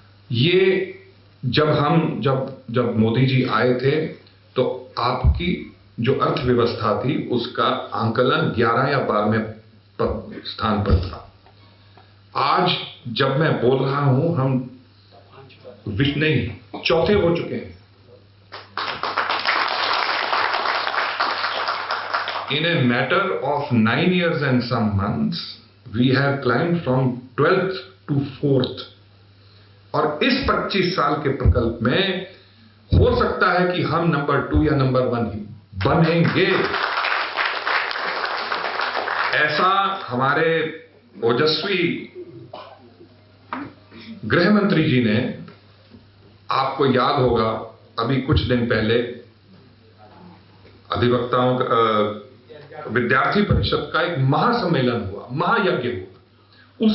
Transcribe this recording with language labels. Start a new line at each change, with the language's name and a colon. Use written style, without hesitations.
Hindi: ये जब मोदी जी आए थे तो आपकी जो अर्थव्यवस्था थी उसका आंकलन 11 या 12वें स्थान पर था। आज जब मैं बोल रहा हूं, हम नहीं, चौथे हो चुके हैं।
English: In a matter of 9 years and some months, we have climbed from 12th to 4th.
Hindi: और इस 25 साल के प्रकल्प में हो सकता है कि हम नंबर 2 या नंबर 1 ही बनेंगे। ऐसा हमारे ओजस्वी गृह मंत्री जी ने, आपको याद होगा अभी कुछ दिन पहले अधिवक्ताओं विद्यार्थी परिषद का एक महासम्मेलन हुआ, महायज्ञ हुआ।